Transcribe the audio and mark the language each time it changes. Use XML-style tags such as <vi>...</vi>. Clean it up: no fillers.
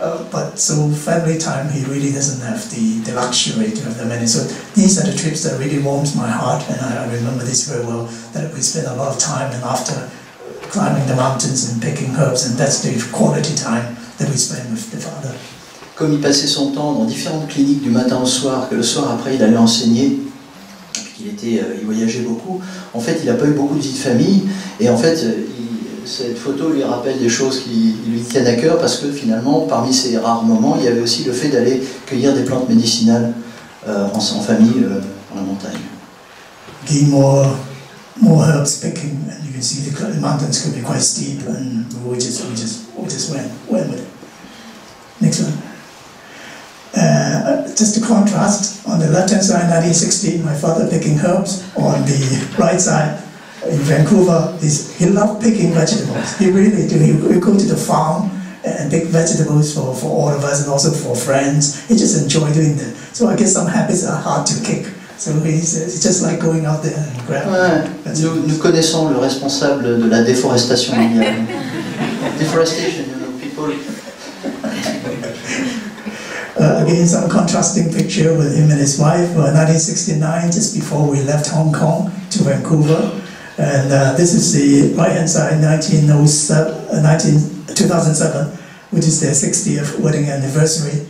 <en>But so family time, he really doesn't have the luxury to have that many. So these are the trips that really warms my heart, and I remember this very well, that we spend a lot of time and after climbing the mountains and picking herbs, and that's the quality time that we spend with the father.</en> <fr>Comme il passait son temps dans différentes cliniques du matin au soir, que le soir après il allait enseigner, il voyageait beaucoup, en fait il n'a pas eu beaucoup de vie de famille, et en fait cette photo lui rappelle des choses qui lui tiennent à cœur, parce que finalement parmi ces rares moments il y avait aussi le fait d'aller cueillir des plantes médicinales en famille dans la montagne.</fr> <en>Gain more herbs picking, and you can see the mountains could be quite steep, and we just went with it. Next one. Just to contrast, on the left-hand side, 1916, my father picking herbs. On the right side, in Vancouver, he loved picking vegetables. He really do. He would go to the farm and pick vegetables for all of us and also for friends. He just enjoyed doing that. So I guess some habits are hard to kick. So it's just like going out there and grabbing vegetables.</en> <fr>Nous connaissons le responsable de la déforestation mondiale.</fr> <en>Deforestation, people... Again, some contrasting picture with him and his wife, 1969, just before we left Hong Kong to Vancouver. And this is the right-hand side, 2007, which is their 60th wedding anniversary.</en>